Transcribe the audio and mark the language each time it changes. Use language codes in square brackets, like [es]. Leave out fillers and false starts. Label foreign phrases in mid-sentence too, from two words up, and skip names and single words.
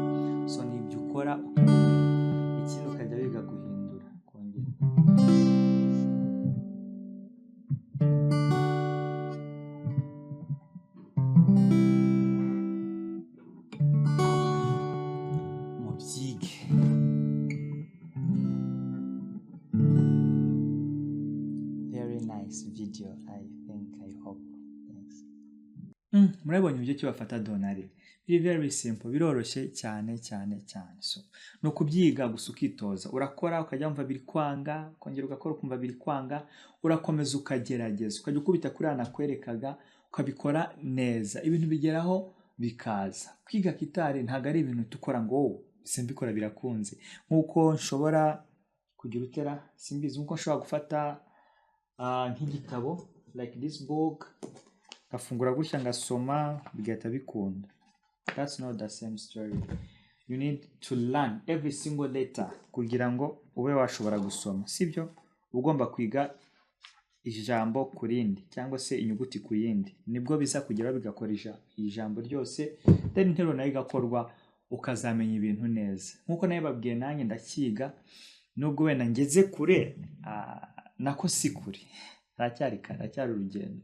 [rw] So ni ibyo ukora ukabimenya. Ikindi ukajya wiga guhindura, kongera. Mubyige. [en] Very nice video, I think, I hope. [rw] murabonye uburyo ki bafata donari biri [en] very simple, [rw] biroroshye cyane cyane cyane. So no kubyiga gusa ukitoza, urakora ukajya wumva biri kwanga, ukongera ugakora ukumva biri kwanga, urakomeza ukagerageza, ukajya ukubita kuri anakwerekaga ukabikora neza, ibintu bigeraho bikaza. Kwiga gitari ntabwo ari ibintu tukora ngo simbikora birakunze, nkuko nshobora kugira utera simbizi, nkuko nshobora gufata nk'igitabo [en] like this book [rw] gafungura gutya ngasoma bigahita bikunda. [en] That's not the same story. You need to learn every single letter [rw] kugira ngo ube washobora gusoma, sibyo? Ugomba kwiga ijambo kurindi cyangwa se inyuguti ku yindi, nibwo biza kugera bigakoresha ijambo ryose, then interuro nayo igakorwa ukazamenya ibintu neza. Nkuko nayo babwiye nanjye ndakiga, nubwo wenda ngeze kure nako si kure, aracyari urugendo.